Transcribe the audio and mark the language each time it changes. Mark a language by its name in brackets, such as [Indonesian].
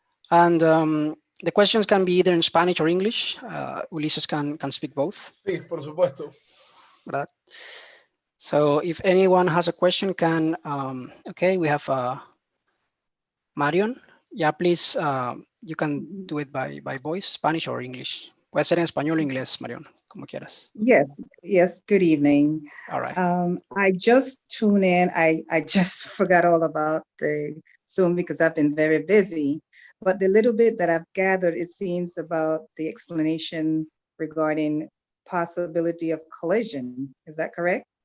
[English] And the questions can be either in Spanish or English. Ulises can speak both. [Spanish] Sí, por supuesto. [English] Right. So if anyone has a question, okay, we have Marion. Yeah, please, you can do it by voice, Spanish or English. [Spanish] Puede ser en español o inglés, Marion, como quieras. [English] Yes, good evening. All right. I just tuned in. I just forgot all about the Zoom because I've been very busy. But the little bit that I've gathered, it seems about the explanation regarding possibility of collision. Is that correct?